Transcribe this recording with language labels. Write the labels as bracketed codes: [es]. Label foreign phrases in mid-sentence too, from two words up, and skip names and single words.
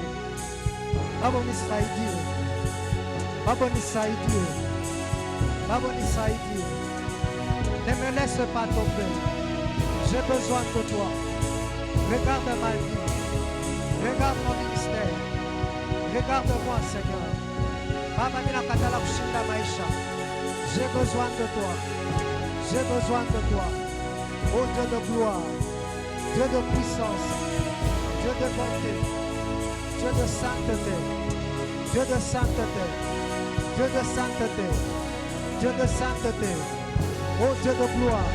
[sw] Baba, nisaidie. Baba, nisaidie. Baba, nisaidie. [fr] Ne me laisse pas tomber. J'ai besoin de toi. Regarde ma vie. Regarde mon ministère. Regarde-moi, Seigneur. [sw] Baba, ninakatala kushinda maisha. [fr] J'ai besoin de toi. J'ai besoin de toi. Oh Dieu de gloire. Dieu de puissance. Dieu de bonté, Dieu de sainteté, Dieu de sainteté, Dieu de sainteté, Dieu de sainteté, oh Dieu de gloire.